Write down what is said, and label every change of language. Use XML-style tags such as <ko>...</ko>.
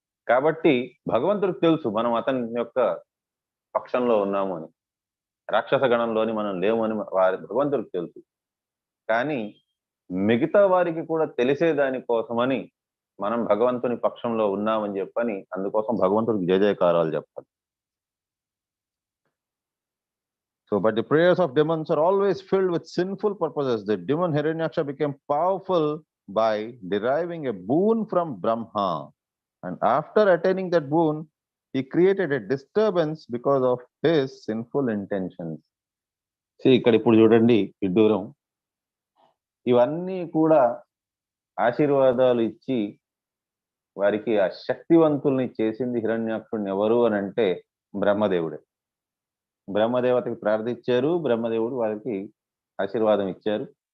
<te>కాబట్టి భగవంతుడికి తెలుసు మనం అతని యొక్క పక్షంలో ఉన్నాము అని, రాక్షస గణంలోని మనం లేము అని భగవంతుడికి తెలుసు. కానీ మిగతా వారికి కూడా తెలిసేదాని కోసమని మనం భగవంతుని పక్షంలో ఉన్నామని చెప్పని అందుకోసం భగవంతుడికి జయ జయకారాలు చెప్పాలి.</te> <en>So, but the prayers of demons are always filled with sinful purposes. The demon Hiranyaksha became powerful by deriving a boon from Brahma. And after attaining that boon, he created a disturbance because of his sinful intentions.</en> <te>See, ఇక్కడ ఇప్పుడు చూడండి విడ్డూరం. ఇవన్నీ కూడా ఆశీర్వాదాలు ఇచ్చి వారికి ఆ శక్తివంతుల్ని చేసింది హిరణ్యాక్షుడిని ఎవరు అని అంటే బ్రహ్మదేవుడే. బ్రహ్మదేవతకి ప్రార్థించారు, బ్రహ్మదేవుడు వారికి ఆశీర్వాదం ఇచ్చారు.</te>